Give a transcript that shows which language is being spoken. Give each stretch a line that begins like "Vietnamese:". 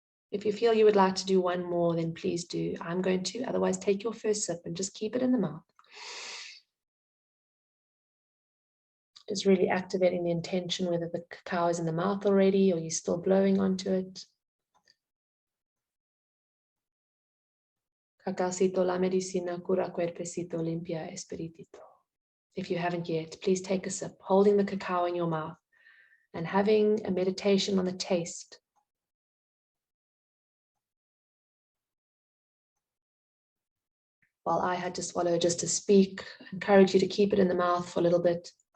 English: If you feel you would like to do one more, then please do. I'm going to. Otherwise, take your first sip and just keep it in the mouth. Just really activating the intention, whether the cacao is in the mouth already or you're still blowing onto it.
Spanish: Cacaocito, la medicina, cura cuerpecito, limpia espiritito.
English: If you haven't yet, please take a sip, holding the cacao in your mouth and having a meditation on the taste. While I had to swallow just to speak, I encourage you to keep it in the mouth for a little bit.